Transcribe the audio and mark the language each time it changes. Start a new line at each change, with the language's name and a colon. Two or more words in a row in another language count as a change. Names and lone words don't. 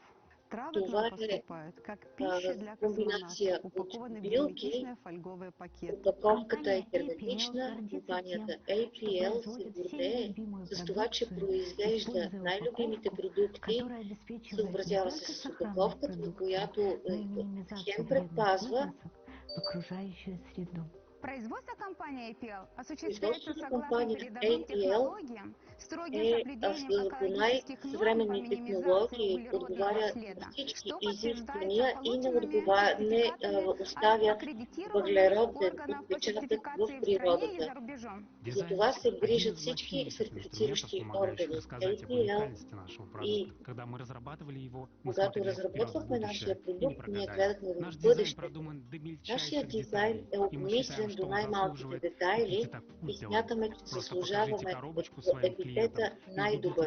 Bulgarian: Това е комбинация от билки, опаковката е херметична, компанията APL се гордее с това, че произвежда най-любимите продукти, съобразява се с опаковката, която хем предпазва.
Russian: Производство компании APL осуществляется
Bulgarian: Производството на
Russian: согласно
Bulgarian: компанията
Russian: передовым
Bulgarian: APL
Russian: технологиям, строгим
Bulgarian: е
Russian: соблюдением
Bulgarian: по
Russian: экологических норм по
Bulgarian: най-съвременни
Russian: минимизации
Bulgarian: технологии,
Russian: углеродного
Bulgarian: отговаря
Russian: следа,
Bulgarian: на всички
Russian: что подтверждается
Bulgarian: изисквания и не
Russian: полученными
Bulgarian: оставя
Russian: аккредитированными
Bulgarian: въглероден
Russian: органов по
Bulgarian: отпечатък в
Russian: сертификации в стране и
Bulgarian: природата.
Russian: за рубежом.
Bulgarian: За това се грижат всички сертифициращи органи APL и когато разработвахме нашия продукт, ние гледахме в бъдещето. Нашия дизайн е обмислен до най-малките детайли и смятаме, че заслужаваме епитета най-добър.